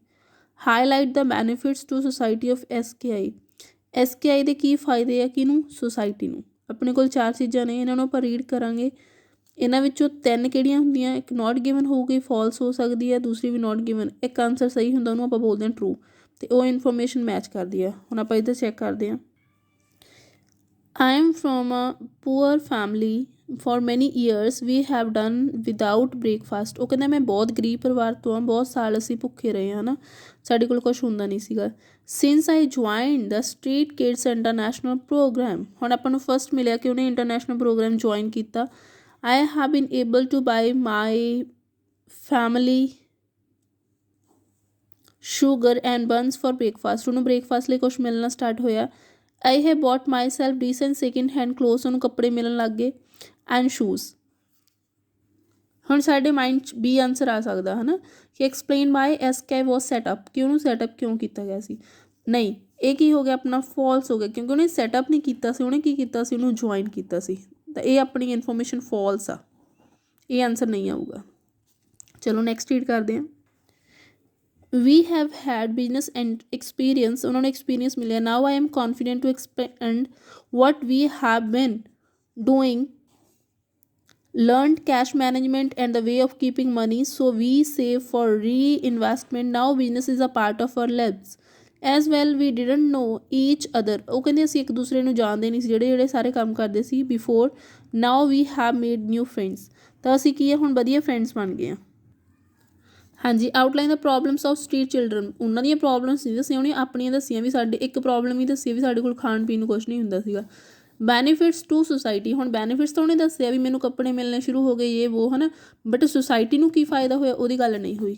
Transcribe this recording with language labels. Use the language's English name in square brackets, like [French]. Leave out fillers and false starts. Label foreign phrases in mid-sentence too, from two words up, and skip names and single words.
[English] highlight the benefits to society of SKI [Punjabi] ਦੇ ਕੀ ਫਾਇਦੇ ਆ ਕਿਹਨੂੰ, ਸੋਸਾਇਟੀ ਨੂੰ। ਆਪਣੇ ਕੋਲ 4 ਚੀਜ਼ਾਂ ਨੇ, ਇਹਨਾਂ ਨੂੰ ਆਪਾਂ ਰੀਡ ਕਰਾਂਗੇ। ਇਹਨਾਂ ਵਿੱਚੋਂ 3 ਕਿਹੜੀਆਂ ਹੁੰਦੀਆਂ, ਇੱਕ [English] not given [Punjabi] ਹੋਊਗੀ, ਫਾਲਸ ਹੋ ਸਕਦੀ ਹੈ, ਦੂਸਰੀ ਵੀ [English] not given. [Punjabi] ਇੱਕ ਆਨਸਰ ਸਹੀ ਹੁੰਦਾ ਉਹਨੂੰ ਆਪਾਂ ਬੋਲਦੇ ਹਾਂ ਟਰੂ, ਅਤੇ ਉਹ ਇਨਫੋਰਮੇਸ਼ਨ ਮੈਚ ਕਰਦੀ ਆ। ਹੁਣ ਆਪਾਂ ਇੱਧਰ ਚੈੱਕ ਕਰਦੇ ਹਾਂ। [English] I am from a poor family. For many years we have done without breakfast. [Punjabi] ਉਹ ਕਹਿੰਦਾ ਮੈਂ ਬਹੁਤ ਗਰੀਬ ਪਰਿਵਾਰ ਤੋਂ ਹਾਂ, ਬਹੁਤ ਸਾਲ ਅਸੀਂ ਭੁੱਖੇ ਰਹੇ ਹਾਂ ਨਾ, ਸਾਡੇ ਕੋਲ ਕੁਛ ਹੁੰਦਾ ਨਹੀਂ ਸੀਗਾ। [English] Since I joined the Street Kids International Program, [Punjabi] ਹੁਣ ਆਪਾਂ ਨੂੰ ਫਸਟ ਮਿਲਿਆ ਕਿ ਉਹਨੇ [English] international program [Punjabi] ਜੁਆਇਨ ਕੀਤਾ। [English] I have been able to buy my family sugar and buns for breakfast. [Punjabi] ਉਹਨੂੰ ਬ੍ਰੇਕਫਾਸਟ ਲਈ ਕੁਛ ਮਿਲਣਾ ਸਟਾਰਟ ਹੋਇਆ। [English] I have bought myself decent second hand clothes, [Punjabi] ਉਹਨੂੰ ਕੱਪੜੇ ਮਿਲਣ ਲੱਗ ਗਏ, [English] and shoes। [Punjabi] ਹੁਣ ਸਾਡੇ ਮਾਈਂਡ 'ਚ B ਆਨਸਰ ਆ ਸਕਦਾ ਹੈ ਨਾ, ਕਿ [English] explain why SKI was setup, [Punjabi] ਕਿ ਉਹਨੂੰ ਸੈਟਅਪ ਕਿਉਂ ਕੀਤਾ ਗਿਆ ਸੀ। ਨਹੀਂ, ਇਹ ਕੀ ਹੋ ਗਿਆ ਆਪਣਾ, ਫਾਲਸ ਹੋ ਗਿਆ, ਕਿਉਂਕਿ ਉਹਨੇ ਸੈਟਅਪ ਨਹੀਂ ਕੀਤਾ ਸੀ, ਉਹਨੇ ਕੀ ਕੀਤਾ ਸੀ, ਉਹਨੂੰ ਜੁਆਇਨ ਕੀਤਾ ਸੀ। ਤਾਂ ਇਹ ਆਪਣੀ ਇਨਫੋਰਮੇਸ਼ਨ ਫਾਲਸ ਆ, ਇਹ ਆਨਸਰ ਨਹੀਂ ਆਊਗਾ। ਚਲੋ ਨੈਕਸਟ ਰੀਡ ਕਰਦੇ ਹਾਂ। [English] We have had business and experience, [Punjabi] ਉਹਨਾਂ ਨੂੰ experience ਮਿਲਿਆ। [English] Now I am confident to expand what we have been doing, learned cash management and the way of keeping money, so we save for reinvestment. Now business is a part of our lives as well. We didn't know each other, [Punjabi] ਉਹ ਕਹਿੰਦੇ ਅਸੀਂ ਇੱਕ ਦੂਸਰੇ ਨੂੰ ਜਾਣਦੇ ਨਹੀਂ ਸੀ, ਜਿਹੜੇ ਸਾਰੇ ਕੰਮ ਕਰਦੇ ਸੀ before. [English] Now we have made new friends, [Punjabi] ਤਾਂ ਅਸੀਂ ਕੀ ਹੈ ਹੁਣ ਵਧੀਆ ਫਰੈਂਡਸ ਬਣ ਗਏ ਹਾਂ। ਹਾਂਜੀ, [English] outline the problems of street children, [Punjabi] ਉਹਨਾਂ ਦੀਆਂ ਪ੍ਰੋਬਲਮਸ ਨਹੀਂ ਦੱਸੀਆਂ, ਉਹਨੇ ਆਪਣੀਆਂ ਦੱਸੀਆਂ ਵੀ ਸਾਡੇ ਇੱਕ ਪ੍ਰੋਬਲਮ ਹੀ ਦੱਸੀ ਵੀ ਸਾਡੇ ਕੋਲ ਖਾਣ ਪੀਣ ਨੂੰ ਕੁਛ ਨਹੀਂ ਹੁੰਦਾ ਸੀਗਾ। [English] benefits to society, [Punjabi] ਹੁਣ ਬੈਨੀਫਿਟਸ ਤਾਂ ਉਹਨੇ ਦੱਸਿਆ ਵੀ ਮੈਨੂੰ ਕੱਪੜੇ ਮਿਲਣੇ ਸ਼ੁਰੂ ਹੋ ਗਏ ਇਹ ਵੋ, ਹੈ ਨਾ, ਬਟ ਸੁਸਾਇਟੀ ਨੂੰ ਕੀ ਫਾਇਦਾ ਹੋਇਆ ਉਹਦੀ ਗੱਲ ਨਹੀਂ ਹੋਈ।